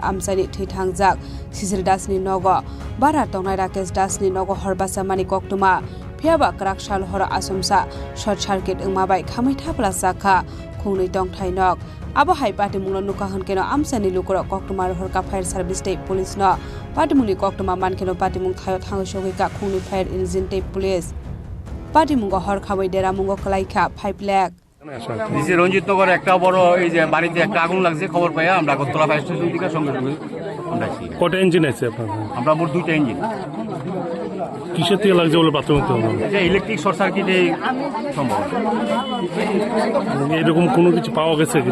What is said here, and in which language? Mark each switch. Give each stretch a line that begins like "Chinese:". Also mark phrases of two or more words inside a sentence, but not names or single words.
Kok Borok: आमसानि थैथांजाक शिशिर दासनि नग बारा तंनाय राकेश दासनि नग हरबासामानि कक्टमा फियाबा ग्राक सालहर आसमसा
English: short circuit
Kok Borok: माबाय खामिथा ब्लाजाका खुंनै दंथाय नक आबहाय पार्टी मुंनो नुका हनकेनो आमसानि लुकर कक्टमा हरका
English: fire service
Kok Borok: टे पुलिस न पार्टी मुंनि कक्टमा मानकेनो पार्टी मुं थायो थांगो सगैका खुंनै
English: fire engine
Kok Borok: टे
English: police party
Kok Borok: मुंगो हर खाबै देरा मुंगो कलाइखा 5 लाख
Bangla: নিচে রঞ্জিতনগর একটা বড় এই যে বাড়িতে একটা আগুন লাগছে খবর পাইয়া আমরা আগরতলা
English: fire station
Bangla: থেকে সঙ্গে সঙ্গে আমরা আসি। কত ইঞ্জিন আছে আপনার? আমরা মোট 2টা ইঞ্জিন। কিসের থেকে লাগছে বলে প্রাথমিক যে
English: electric short circuit
Bangla: সম্ভব। এরকম কোনো কিছু পাওয়া গেছে কি?